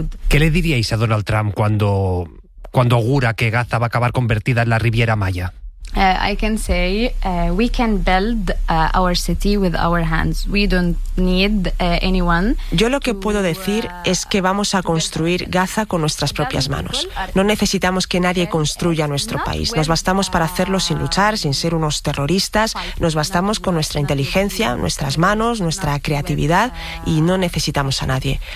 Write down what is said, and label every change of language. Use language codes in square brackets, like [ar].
[es] ¿Qué le diríais a Donald Trump cuando augura que Gaza va a acabar convertida en la Riviera Maya? [en] We can build our city with our hands. We don't need anyone. [es] Yo lo que puedo decir es que vamos a construir Gaza con nuestras propias manos. No necesitamos que nadie construya nuestro país. Nos bastamos para hacerlo sin luchar, sin ser unos terroristas. Nos bastamos con nuestra inteligencia, nuestras manos, nuestra creatividad, y no necesitamos a nadie.